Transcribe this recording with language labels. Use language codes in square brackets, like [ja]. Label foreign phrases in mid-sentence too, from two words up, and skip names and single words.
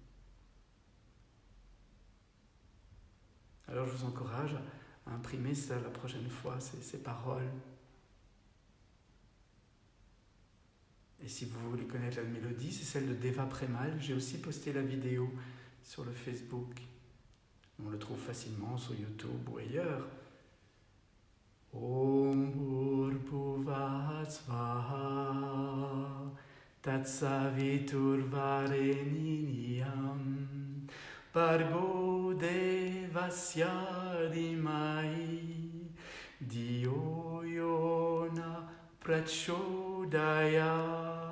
[fr] Alors je vous encourage à imprimer ça la prochaine fois, ces paroles. Et si vous voulez connaître la mélodie, c'est celle de Deva Premal. J'ai aussi posté la vidéo sur le Facebook. On le trouve facilement sur YouTube ou ailleurs. [sa] Om Bhurbhuvaha Svaha Tatsaviturvareniniyam Bhargo Devasya Dhimai Dhiyo Yona Prachodaya.